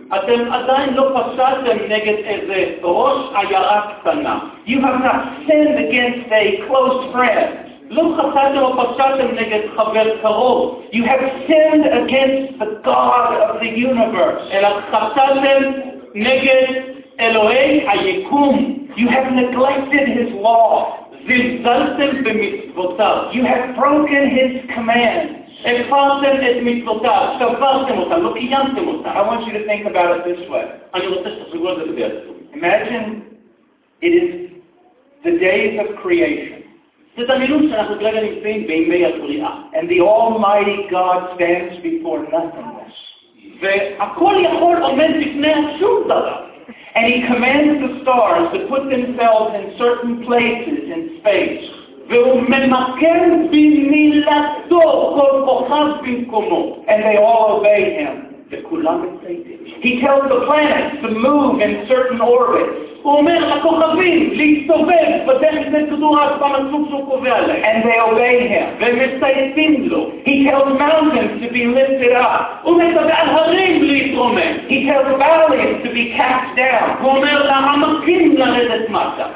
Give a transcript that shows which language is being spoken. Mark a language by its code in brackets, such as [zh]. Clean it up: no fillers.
[he] אתם עדיין לא פשעתם נגד איזה ראש עיירה קטנה. [en] You have not sinned against a close friend. [he] לא חטאתם או פשעתם נגד חבר קרוב. [en] You have sinned against the God of the universe. [he] אלא חטאתם נגד אלוהי היקום. [en] You have neglected his law. [he] זלזלתם במצוותיו. [en] You have broken his command. [he] הפרתם את מצוותיו, שברתם אותם, לא קיימתם אותם. [en] I want you to think about it this way. [he] אני רוצה שתחשבו על זה בדרך. [en] Imagine it is the days of creation. [he] זה דמיון שאנחנו כרגע נמצאים בימי הבריאה. [en] And the Almighty God stands before nothingness. [he] והכל יכול עומד בפני שום דבר. [en] And he commands the stars to put themselves in certain places in space. [he] והוא ממכן במילתו כל כוכב במקומו. [en] And they all obey him. [he] וכולם מצייתים. [en] He tells the planets to move in certain orbits. [he] הוא אומר לכוכבים להסתובב בדרך מסודרת במסלול שהוא קובע להם. [en] And they obey him. [he] ומצייתים לו. [en] He tells mountains to be lifted up. [he] הוא מדבר על הרים להתרומם. [en] He tells valleys to be cast down. [he] הוא אומר לעמקים לרדת מטה.